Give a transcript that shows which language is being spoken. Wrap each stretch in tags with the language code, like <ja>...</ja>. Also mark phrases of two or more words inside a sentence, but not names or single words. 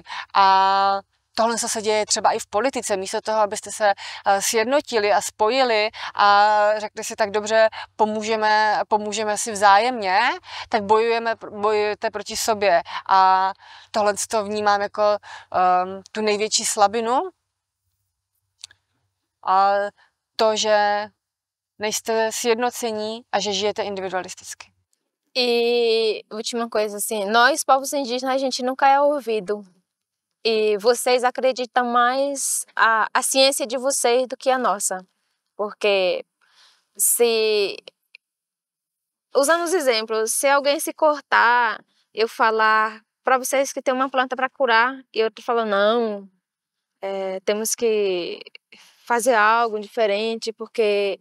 <cs>A tohle se děje třeba i v politice. Místo toho, abyste se sjednotili a spojili a řekli si tak dobře, pomůžeme si vzájemně, tak bojujete proti sobě. A tohle to vnímám jako tu největší slabinu. A to, že nejste sjednocení a že žijete individualisticky.</cs> <pt>E última coisa assim, nós povos indígenas a gente nunca é ouvido. E vocês acreditam mais a ciência de vocês do que a nossa. Porque usando os exemplos, se alguém se cortar, eu falar para vocês que tem uma planta para curar, e eu tô falando, não, temos que fazer algo diferente, porque...</pt>